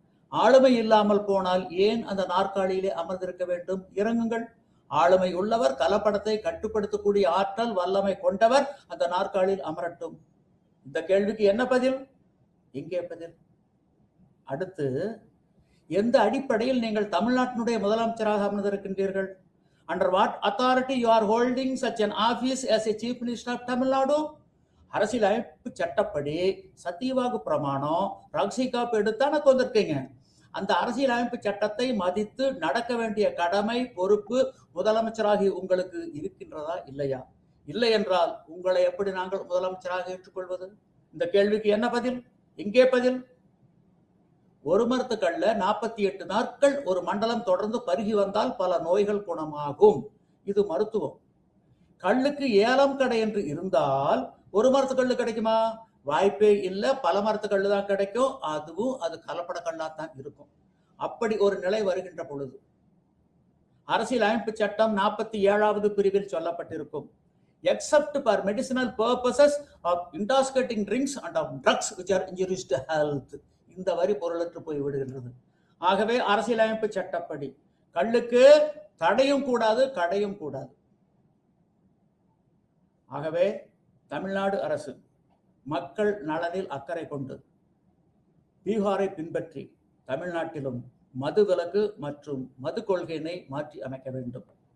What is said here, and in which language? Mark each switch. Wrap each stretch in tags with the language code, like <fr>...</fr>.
<ta>ஆளுமை இல்லாமல் போனால் ஏன் அந்த நாற்காலியிலே அமர்ந்திருக்க வேண்டும்? இறங்குங்கள். ஆளுமை உள்ளவர், கலப்படத்தை கட்டுப்படுத்தக்கூடிய ஆற்றல் வல்லமை கொண்டவர் அந்த நாற்காலியில் அமரட்டும். இந்த கேள்விக்கு என்ன பதில்? எங்கே பதில்? அடுத்து, எந்த அடிப்படையில் நீங்கள் தமிழ்நாட்டினுடைய முதலமைச்சராக அமர்ந்திருக்கின்றீர்கள்?</ta> <en>Under what authority you are holding such an office as a chief minister of Tamil Nadu?</en> <ta>அரசியலமைப்பு சட்டப்படி சத்தியவாகு பிரமாணம், ரகசிய காப்பு எடுத்தான கொண்டிருக்கீங்க. அந்த அரசியலமைப்பு சட்டத்தை மதித்து நடக்க வேண்டிய கடமை, பொறுப்பு முதலமைச்சராகி உங்களுக்கு இருக்கின்றதா இல்லையா? இல்லை என்றால் உங்களை எப்படி நாங்கள் முதலமைச்சராக ஏற்றுக்கொள்வது? இந்த கேள்விக்கு என்ன பதில்? எங்கே பதில்? ஒரு மரத்துக்கல்ல 48 நாட்கள் ஒரு மண்டலம் தொடர்ந்து பருகி வந்தால் பல நோய்கள் குணமாகும். இது மருத்துவம். கல்லுக்கு ஏலம் கடை என்று இருந்தால் ஒரு மரத்துக்கல்லு கிடைக்குமா? வாய்ப்பே இல்லை. பல மரத்துக்கல்லு தான் கிடைக்கும். அதுவும் அது கலப்பட கல்லாத்தான் இருக்கும். அப்படி ஒரு நிலை வருகின்ற பொழுது அரசியல் அமைப்பு சட்டம் 47வது பிரிவில் சொல்லப்பட்டிருக்கும்,</ta> <en>except for medicinal purposes of intoxicating drinks and of drugs which are injurious to health.</en> <ta>இந்த வரி பொருளற்று போய் விடுகின்றது. ஆகவே அரசியலமைப்பு சட்டப்படி கள்ளுக்கு தடையும் கூடாது, கடையும் கூடாது. ஆகவே தமிழ்நாடு அரசு மக்கள் நலனில் அக்கறை கொண்டு பீகாரை பின்பற்றி தமிழ்நாட்டிலும் மது விலக்கு மற்றும் மது கொள்கையினை மாற்றி அமைக்க வேண்டும்.</ta>